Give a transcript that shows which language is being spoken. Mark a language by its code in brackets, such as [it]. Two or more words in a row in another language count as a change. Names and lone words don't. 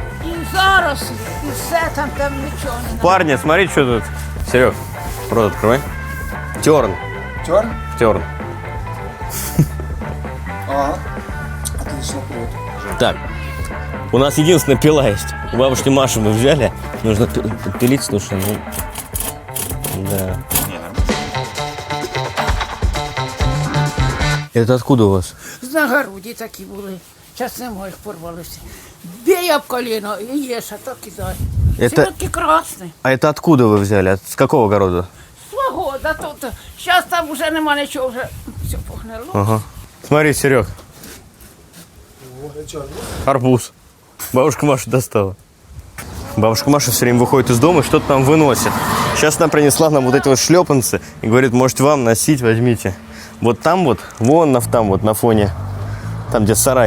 [uk] І зараз, і все там нічого не. [ru] Парни, смотри, что тут. Серег, рот открывай. Терн. Терн? Терн. Ага. Отлично, привет. Так, у нас единственная пила есть. У бабушки Маши мы взяли. Нужно пилить, слушай, ну... Да. Это откуда у вас? [uk] З нагороді такі були. Зараз нема, їх порвалися. Бій об коліно і їж, а то кидай. [ru] Это- [uk] Сьогодні красний. [ru] А это откуда вы взяли? С какого огорода? [uk] Свого, да тут. Зараз там вже нема нічого, вже все погнило. [ru] Ага. Смотри, Серег. Арбуз. Бабушка Маша достала. Бабушка Маша все время выходит из дома и что-то там выносит. Сейчас она принесла нам вот эти вот шлепанцы и говорит, может вам носить, возьмите. Вот там вот, вон там вот на фоне, там где сарай.